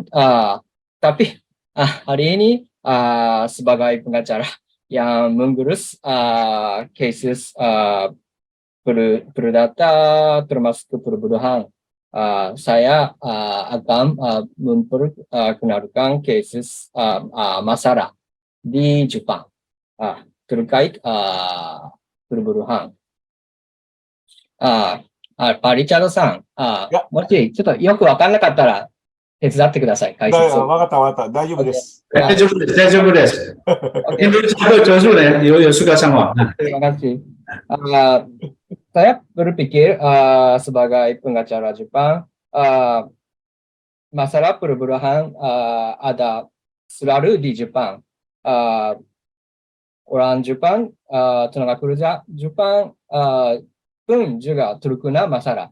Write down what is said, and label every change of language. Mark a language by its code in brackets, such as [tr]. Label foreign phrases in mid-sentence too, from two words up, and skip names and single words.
[id] Tapi hari ini sebagai pengacara yang mengurus kasus perdata termasuk perburuhan, saya akan memperkenalkan kasus masalah di Jepang terkait perburuhan. Pak Richard-san、 [ja] やもしちょっとよくわかんなかったら手伝ってください、解説を。わかったわかった。大丈夫です。大丈夫です。大丈夫です。Indonesia上手ね。有suka sama. [id] Terima kasih. Saya berpikir sebagai pengacara Jepang, masalah perburuhan ada selalu di Jepang. Orang Jepang, tenaga kerja Jepang pun juga terkena masalah.